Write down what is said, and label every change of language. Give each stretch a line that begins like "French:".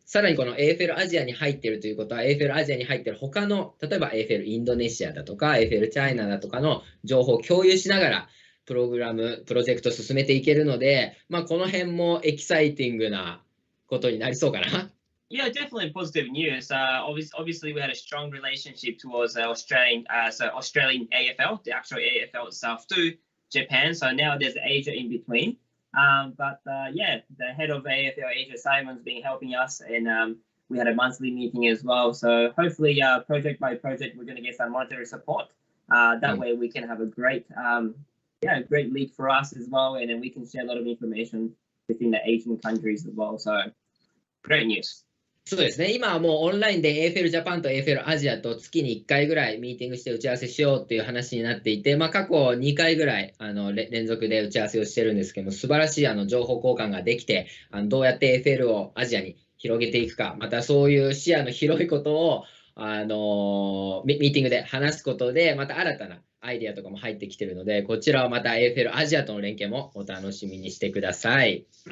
Japanese: さらにこの AFL アジアに入っているということは、AFL アジアに入っている他の、例えば AFL インドネシアだとか、AFL チャイナだとかの情報を共有しながら、プロジェクトを進めていけるので、まあ、この辺もエキサイティングなことになりそうかな。
English: Yeah, definitely positive news. Obviously, we had a strong relationship towards Australian AFL, the actual AFL itself, to Japan. So now there's Asia in between. Yeah, the head of AFL Asia, Simon's been helping us, and we had a monthly meeting as well. So hopefully, project by project, we're going to get some monetary support. That way, we can have a great lead for us as well, and then we can share a lot of information within the Asian countries as well. So great news.
Japanese: そうですね、今はもうオンラインで AFL ジャパンと AFL アジアと月に1回ぐらいミーティングして打ち合わせしようっていう話になっていて、まあ、過去2回ぐらい連続で打ち合わせをしてるんですけども、素晴らしい情報交換ができて、どうやって AFL をアジアに広げていくか、またそういう視野の広いことをミーティングで話すことで、また新たなアイデアとかも入ってきてるので、こちらはまた AFL アジアとの連携もお楽しみにしてください。